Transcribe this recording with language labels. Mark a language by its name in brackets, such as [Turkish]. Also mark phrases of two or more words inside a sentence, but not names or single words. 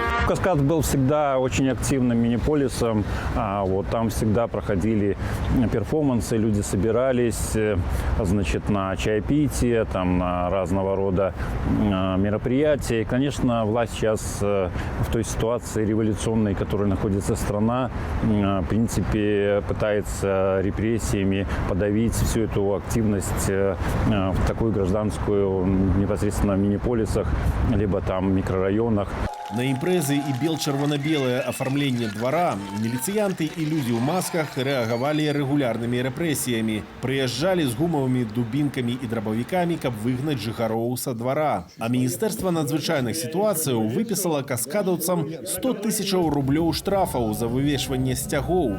[Russian] Каскад был всегда очень активным мини-полисом. Вот, там всегда проходили перформансы, люди собирались, значит, на чаепитие, там, на разного рода мероприятия. И, конечно, власть сейчас в той ситуации революционной, в которой находится страна, в принципе, пытается репрессиями подавить всю эту активность в такую гражданскую, непосредственно в мини-полисах, либо там микрорайонах. [Belarusian] На імпрэзы і бел-чырвона-белае афармленне двара міліцыянты і людзі ў масках рэагавалі рэгулярнымі рэпрэсіямі. Прыязджалі з гумавымі дубінкамі і драбавікамі, каб выгнаць жыхароў са двара. А Міністэрства надзвычайных сітуацыяў выпісала каскадаўцам 100 000 рублёў штрафаў за вывешванне сцягоў.